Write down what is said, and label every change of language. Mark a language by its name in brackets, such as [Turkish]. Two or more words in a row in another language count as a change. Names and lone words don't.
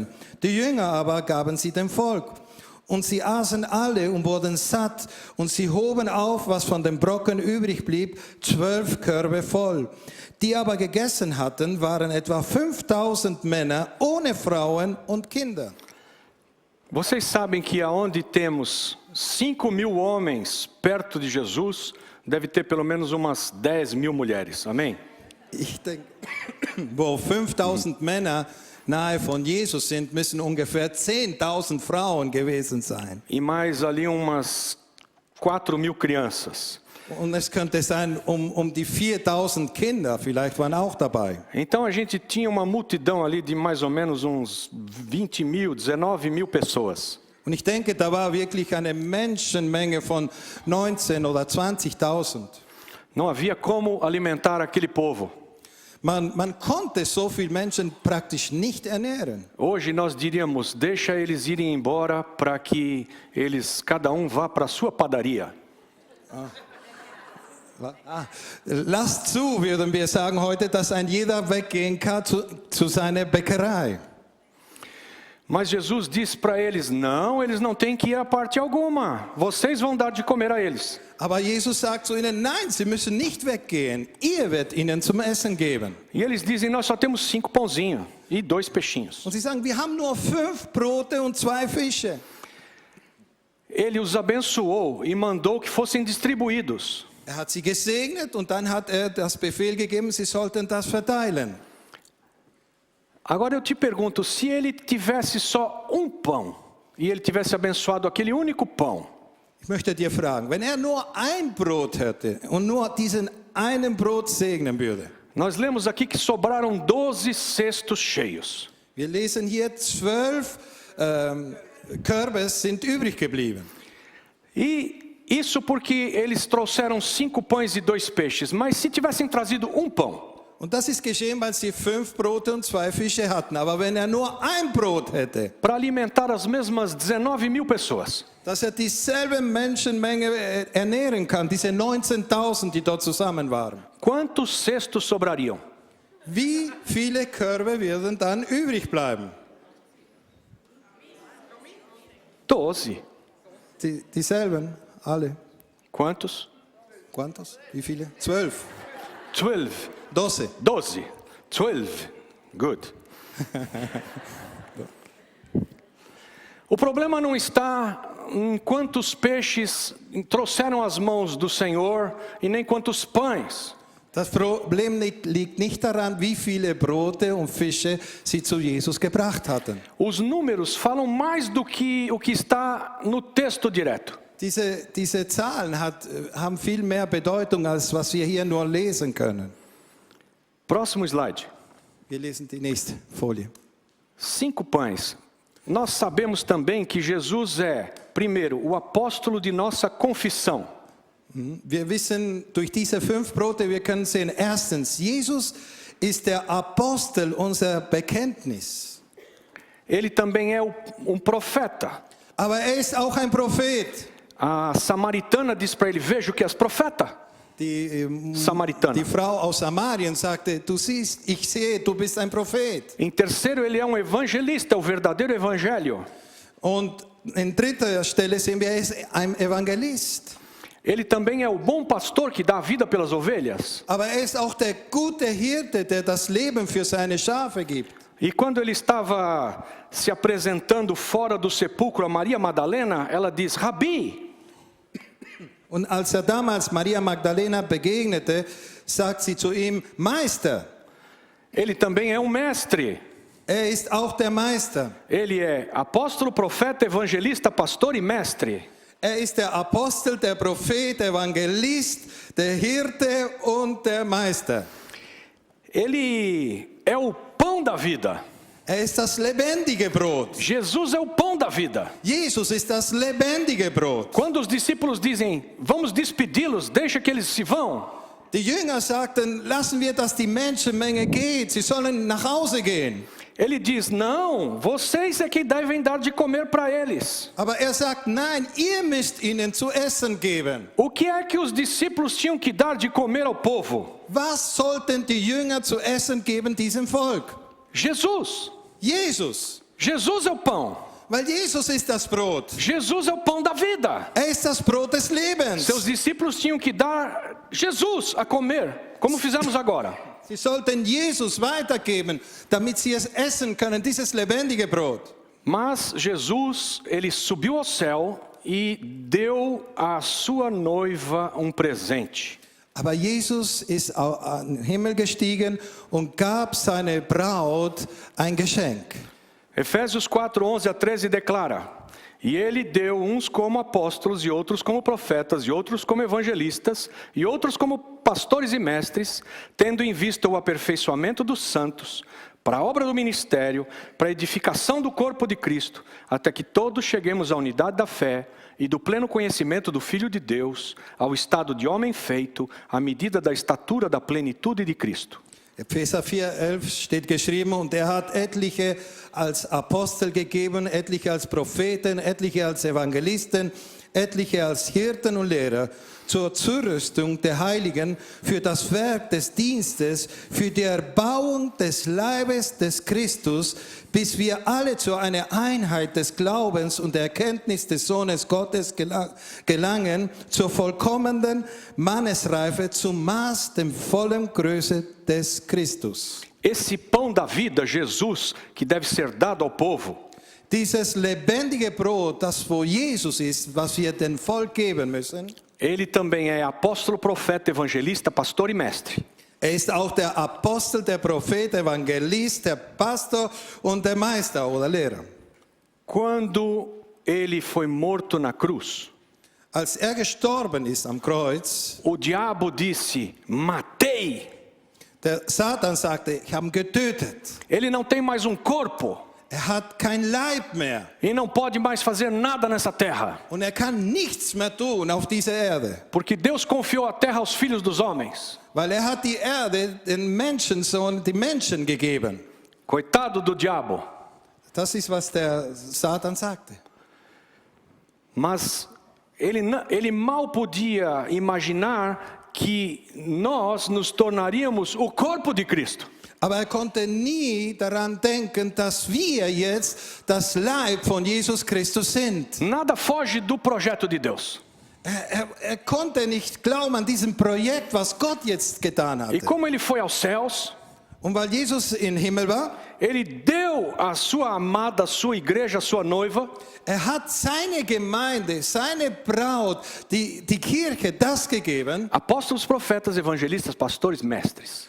[German] Die Jünger aber gaben sie dem Volk. Und sie aßen alle und wurden satt, und sie hoben auf, was von den Brocken übrig blieb, 12 Körbe voll. Die aber gegessen hatten, waren etwa 5.000 Männer, ohne Frauen und Kinder. [Portuguese] Vocês sabem que aonde temos 5.000 homens perto de Jesus, deve ter pelo menos umas 10.000 mulheres, amém? [German] Ich denke, wo 5.000 Männer nahe von Jesus sind, müssen ungefähr 10.000 Frauen gewesen sein. [Portuguese] E mais ali umas 4.000 crianças. [German] Und es könnte sein, die 4.000 Kinder vielleicht waren auch dabei. [Portuguese] Então a gente tinha uma multidão ali de mais ou menos uns 20.000, 19.000 pessoas. [German] Und ich denke, da war wirklich eine Menschenmenge von 19.000 oder 20.000. [Portuguese] Não havia como alimentar aquele povo. [German] Man konnte so viele Menschen praktisch nicht ernähren. [Portuguese] Hoje nós diríamos, deixa eles irem embora para que eles, cada um vá para a sua padaria. [German] Lasst zu, würden wir sagen heute, dass ein jeder weggehen kann zu seiner Bäckerei. [Portuguese] Mas Jesus disse para eles, não, eles não têm que ir a parte alguma. Vocês vão dar de comer a eles. [German] Aber Jesus sagt zu ihnen, nein, sie müssen nicht weggehen. Ihr werdet ihnen zum Essen geben. [Portuguese] E eles dizem, nós só temos 5 pãozinhos e 2 peixinhos. [German] Und sie sagen, wir haben nur 5 Brote und 2 Fische. [Portuguese] Ele os abençoou e mandou que fossem distribuídos. [German] Er hat sie gesegnet und dann hat er das Befehl gegeben, sie sollten das verteilen. [Portuguese] Agora eu te pergunto, se ele tivesse só um pão e ele tivesse abençoado aquele único pão, [German] Ich möchte dir fragen, wenn er nur ein Brot hätte und nur diesen einen Brot segnen würde. [Portuguese] nós lemos aqui que sobraram 12 cestos cheios. [German] Wir lesen hier 12 Körbe sind übrig geblieben. [Portuguese] E isso porque eles trouxeram 5 pães e 2 peixes, mas se tivessem trazido um pão, [German] Und das ist geschehen, weil sie 5 Brote und 2 Fische hatten. Aber wenn er nur ein Brot hätte, [Portuguese] para alimentar as mesmas 19.000 pessoas, [German] dass er dieselbe Menschenmenge ernähren kann, diese 19.000, die dort zusammen waren. [Portuguese] quantos cestos sobrariam? [German] Wie viele Körbe würden dann übrig bleiben? 12. Dieselben, alle. [Portuguese] Quantos? Quantos? [German] Wie viele? 12. 12. 12. 12. 12. Good. [Portuguese] O problema não está em quantos peixes trouxeram as mãos do Senhor e nem quantos pães. [German] Das Problem liegt nicht daran, wie viele Brote und Fische sie zu Jesus gebracht hatten. [Portuguese] Os números falam mais do que o que está no texto direto. [German] Diese Zahlen haben viel mehr Bedeutung, als was wir hier nur lesen können. [Portuguese] Próximo slide. [German] Wir lesen die nächste Folie. [Portuguese] 5 pães. Nós sabemos também que Jesus é, primeiro, o apóstolo de nossa confissão. [German] Wir wissen durch diese 5 Brote, wir können sehen, erstens, Jesus ist der Apostel unser Bekenntnis. [Portuguese] Ele também é um profeta. [German] Aber er ist auch ein Prophet. [Portuguese] A samaritana diz para ele: veja o que és profeta. Samaritana. [German] Die Frau aus Samarien sagte, du siehst, ich sehe, du bist ein Prophet. [Portuguese] Em terceiro, ele é um evangelista, o verdadeiro evangelho. [German] Und in dritter Stelle sehen wir, er ist ein Evangelist. [Portuguese] Ele também é o bom pastor que dá a vida pelas ovelhas. [German] Aber er ist auch der gute Hirte, der das Leben für seine Schafe gibt. [Portuguese] E quando ele estava se apresentando fora do sepulcro a Maria Madalena, ela diz: Rabi. [German] Und als er damals Maria Magdalena begegnete, sagt sie zu ihm, Meister. [Portuguese] Ele também é um mestre. [German] Er ist auch der Meister. [Portuguese] Ele é apóstolo, profeta, evangelista, pastor e mestre. [German] Er ist der Apostel, der Prophet, der Evangelist, der Hirte und der Meister. [Portuguese] Ele é o pão da vida. [German] Er ist das lebendige Brot. [Portuguese] Jesus é o pão da vida. [German] Jesus ist das lebendige Brot. [Portuguese] Quando os discípulos dizem: vamos despedi-los, deixa que eles se vão. [German] Die Jünger sagten, lassen wir, dass die Menschenmenge geht. Sie sollen nach Hause gehen. [Portuguese] Ele diz: não, vocês é que devem dar de comer para eles. [German] Aber er sagt, nein, ihr müsst ihnen zu essen geben. [Portuguese] O que é que os discípulos tinham que dar de comer ao povo? [German] Was sollten die Jünger zu essen geben diesem Volk? [Portuguese] Jesus. [German] Jesus. [Portuguese] Jesus é o pão. [German] Weil Jesus ist das Brot. [Portuguese] Jesus é o pão da vida. [German] Er ist das Brot des Lebens. [Portuguese] Seus discípulos tinham que dar Jesus a comer, como fizemos agora. [German] Sie sollten Jesus weitergeben, damit sie es essen können, dieses lebendige Brot. [Portuguese] Mas Jesus, ele subiu ao céu e deu à sua noiva um presente. [German] Aber Jesus ist an den Himmel gestiegen und gab seiner Braut ein Geschenk. [Portuguese] Efésios 4, 11 a 13 declara: e ele deu uns como apóstolos, e outros como profetas, e outros como evangelistas, e outros como pastores e mestres, tendo em vista o aperfeiçoamento dos santos, para a obra do ministério, para a edificação do corpo de Cristo, até que todos cheguemos à unidade da fé e do pleno conhecimento do Filho de Deus, ao estado de homem feito, à medida da estatura da plenitude de Cristo. [German] Epheser 4,11 steht geschrieben, und er hat etliche als Apostel gegeben, etliche als Propheten, etliche als Evangelisten, etliche als Hirten und Lehrer, zur Zurüstung der Heiligen, für das Werk des Dienstes, für die Erbauung des Leibes des Christus, bis wir alle zu einer Einheit des Glaubens und der Erkenntnis des Sohnes Gottes gelangen, zur vollkommenen Mannesreife, zum Maß der vollen Größe des Christus. [Portuguese] Esse pão da vida, Jesus, que deve ser dado ao povo, [German] dieses lebendige Brot, das vor Jesus ist, was wir dem Volk geben müssen, [Portuguese] ele também é apóstolo, profeta, evangelista, pastor e mestre. [German] er ist auch der Apostel, der Prophet, der Evangelist, der Pastor und der Meister oder Lehrer. [Portuguese] Quando ele foi morto na cruz, [German] Als er gestorben ist am Kreuz, [Portuguese] o diabo disse: matei. [German] der Satan sagte, ich habe ihn getötet. [Portuguese] Ele não tem mais um corpo [German] Er hat kein Leib mehr [Portuguese] e não pode mais fazer nada nessa terra, [German] und er kann nichts mehr tun auf dieser Erde, [Portuguese] porque Deus confiou a terra aos filhos dos homens. [German] weil er hat die Erde den Menschensohn, die Menschen gegeben. [Portuguese] Coitado do diabo. [German] Das ist, was der Satan sagte. [Portuguese] Mas ele mal podia imaginar que nós nos tornaríamos o corpo de Cristo. [German] Aber er konnte nie daran denken, dass wir jetzt das Leib von Jesus Christus sind. [Portuguese] Nada foge do projeto de Deus. [German] Er konnte nicht glauben an diesem Projekt, was Gott jetzt getan [Portuguese] E [German] hatte. [Portuguese] como ele foi aos céus, [German] Und weil Jesus im Himmel war, [Portuguese] ele deu à sua amada, à sua igreja, à sua noiva, [German] er hat seine Gemeinde, seine Braut, die Kirche, das gegeben. [Portuguese] apóstolos, profetas, evangelistas, pastores, mestres.